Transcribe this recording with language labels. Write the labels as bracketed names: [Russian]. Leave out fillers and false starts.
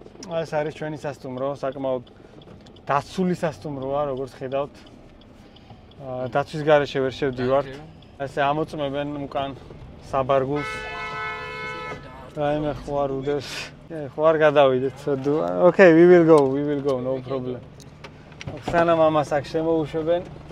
[Georgian] ეს არის ჩვენი სასტუმრო, საკმაოდ დაცული სასტუმროა, როგორც ხედავთ. დაცვის გარეშე ვერ შევდივართ. ესე ამოწმებენ უკან საბარგულს. რაიმე ხო არ უდევს. ხო არ გადავიდეთ. [English] Okay, we will go, no problem. [Georgian] სანამ ამას აქ შემოუშვებენ.